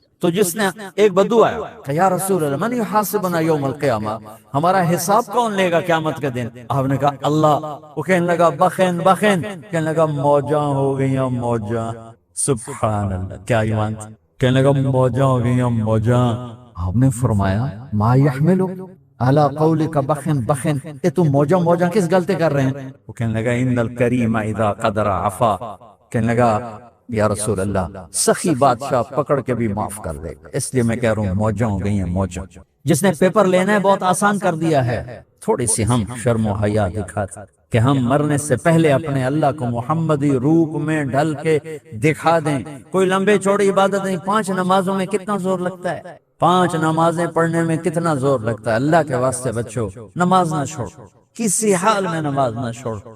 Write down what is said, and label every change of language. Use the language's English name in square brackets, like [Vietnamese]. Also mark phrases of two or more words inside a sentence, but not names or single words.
[Urdu] تو جس نے ایک بدو آیا کہ [Arabic] یا رسول اللہ من یحاسبنا یوم القیامہ، [Urdu] ہمارا حساب کون لے گا قیامت کے دن، آپ نے کہا اللہ، وہ کہنے لگا [Arabic] بخن بخن، [Urdu] کہنے لگا [Punjabi] موجاں ہو گئیاں موجاں، [Arabic] سبحان اللہ [Urdu] کیا ایمان، کہنے لگا [Punjabi] موجاں ہو گئیاں موجاں، [Urdu] آپ نے فرمایا [Arabic] ما یحملو اعلی قولک بخن بخن، [Urdu] یہ تم [Punjabi] موجاں موجاں [Urdu] کس غلطی کر رہے ہیں، وہ کہنے لگا [Arabic] ان الکریم اذا قدر عفا، [Urdu] کہنے لگا [Arabic] یا رسول اللہ [Urdu] سخی بادشاہ پکڑ کے بھی معاف کر دے گا، اس لیے میں کہہ رہا ہوں موجاں ہو گئی ہیں موجاں۔ جس نے پیپر لینا ہے بہت آسان کر دیا ہے، تھوڑی سی ہم شرم و حیا دکھاتے کہ ہم مرنے سے پہلے اپنے اللہ کو محمدی روپ میں ڈھل کے دکھا دیں، کوئی لمبے چوڑی عبادت نہیں، 5 نمازوں میں کتنا زور لگتا ہے، 5 نمازیں پڑھنے میں کتنا زور لگتا ہے، اللہ کے واسطے بچو نماز نہ چھوڑ، کسی حال میں نماز نہ چھوڑ،